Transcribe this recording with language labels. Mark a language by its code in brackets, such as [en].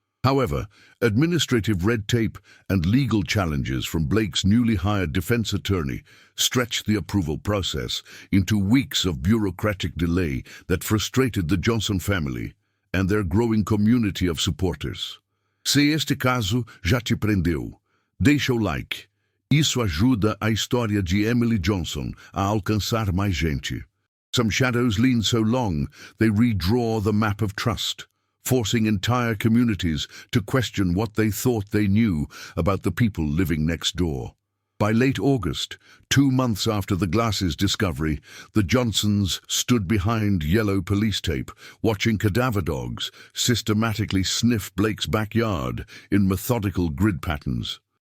[en] However, administrative red tape and legal challenges from Blake's newly hired defense attorney stretched the approval process into weeks of bureaucratic delay that frustrated the Johnson family and their growing community of supporters. [pt] Se este caso já te prendeu, deixa o like. Isso ajuda a história de Emily Johnson a alcançar mais gente. [en] Some shadows lean so long they redraw the map of trust, forcing entire communities to question what they thought they knew about the people living next door. By late August, 2 months after the glasses discovery, the Johnsons stood behind yellow police tape, watching cadaver dogs systematically sniff Blake's backyard in methodical grid patterns.